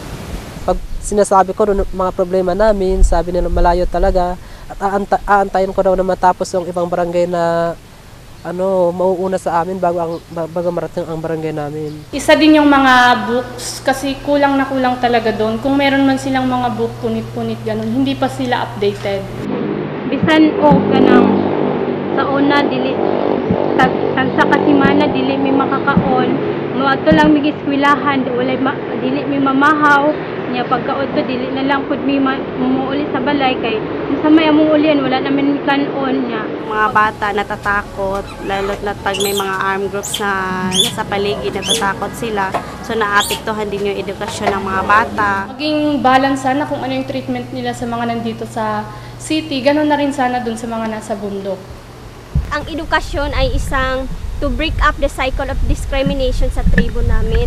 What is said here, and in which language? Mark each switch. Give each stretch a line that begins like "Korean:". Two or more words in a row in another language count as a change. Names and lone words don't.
Filipino: Pag sinasabi ko mga problema namin, sabi nila malayo talaga, at aantayin ko daw na matapos yung ibang barangay na mauuna sa amin bago marating ang barangay namin. Isa din yung mga books, kasi kulang na kulang talaga doon. Kung meron man silang mga book, punit-punit ganun, hindi pa sila updated.
Cebuano: Bisan o ganang sa una dili tag sa kasimana dili mi makakaon, moadto lang mi eskwelahan, dili mi mamahaw nya pagkaudto dili na lang pud mi mumuuli sa balay, kay sa may amuulian wala namin kanon nya.
Filipino: Mga bata natatakot, lalo na pag may mga
English: armed groups
Filipino: na nasa paligid, natatakot sila, so naapektuhan din yung edukasyon ng mga bata. Maging balance sana kung ano yung treatment nila sa mga nandito sa city, ganun na rin sana dun sa mga nasa bundok. Ang edukasyon ay isang
English: to break up the cycle of discrimination
Filipino: sa tribo namin.